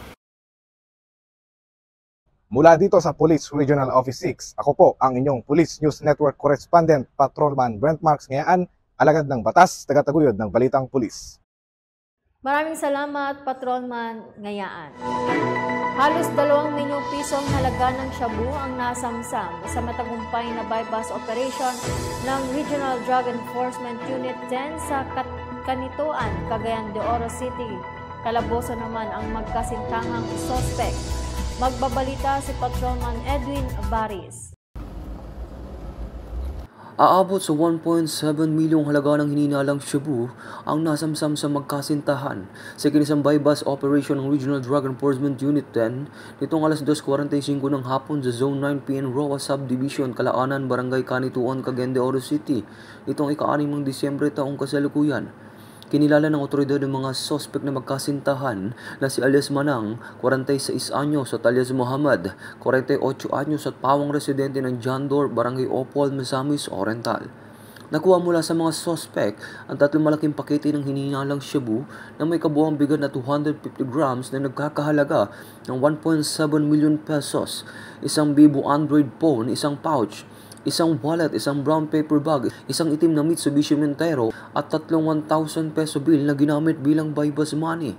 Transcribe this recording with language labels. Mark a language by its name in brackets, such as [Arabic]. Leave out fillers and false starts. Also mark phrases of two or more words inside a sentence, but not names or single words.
[Filipino] Mula dito sa Police Regional Office 6, ako po ang inyong Police News Network correspondent, Patrolman Brent Marks Ngayaan, alagad ng batas, tagataguyod ng balitang pulis. Maraming salamat, Patrolman Ngayaan. Halos 2 milyong pisong halaga ng shabu ang nasamsam sa matagumpay na [English] bypass operation [Filipino] ng Regional Drug Enforcement Unit 10 sa Kanituan, Cagayan de Oro City. Kalaboso naman ang magkasintangang sospek. Magbabalita si Patrolman Edwin Baris. Aabot sa 1.7 milyong halaga ng hininalang shabu ang nasamsam sa magkasintahan sa ikinisang [English] bypass operation [Filipino] ng Regional Drug Enforcement Unit 10 nitong alas 2:45 ng hapon sa Zone 9 PN Roa Subdivision, Kalaanan, Barangay Kanituan, Cagayan de Oro City. Itong ika-6 ng Disyembre taong kasalukuyan. Kinilala ng otoridad ng mga sospek na magkasintahan na si alias Manang, 46 anyos, at alias Muhammad, 48 anyos at pawang residente ng Jandor, Barangay Opol, Misamis Oriental. Nakuha mula sa mga sospek ang 3 malaking pakete ng hinihinalang shabu na may kabuuang bigat na 250 grams na nagkakahalaga ng 1.7 [English] million pesos, [Filipino] isang Vivo Android phone, isang pouch, isang wallet, isang [English] brown paper bag, [Filipino] isang itim na Mitsubishi Montero at 3 1,000 [English] peso bill [Filipino] na ginamit bilang [English] bypass money.